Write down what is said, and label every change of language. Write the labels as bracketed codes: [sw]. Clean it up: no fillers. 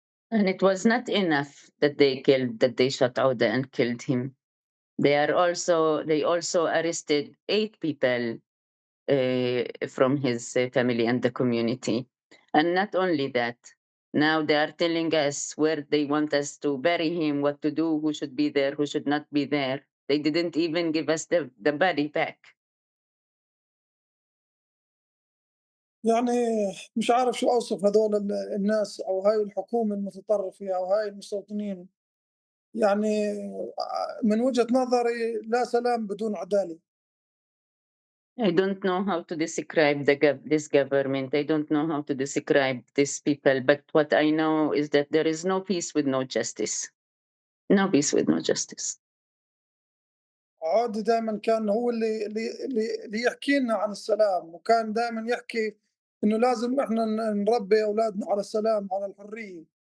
[en] And it was not enough that they shot Awdah and killed him. They also arrested 8 people from his family and the community. And not only that, now they are telling us where they want us to bury him, what to do, who should be there, who should not be there. They didn't even give us the body back. [ar] يعني مش عارف شو أوصف هذول الناس أو هاي الحكومة المتطرفة أو هاي المستوطنين، يعني من وجهة نظري لا سلام بدون عدالة. [en] I don't know how to describe this government. I don't know how to describe these people. But what I know is that there is no peace with no justice. No peace with no justice. [ar] عودة دائما كان هو اللي يحكي لنا عن السلام، وكان دائما يحكي انه لازم احنا نربي اولادنا على السلام على الحريه.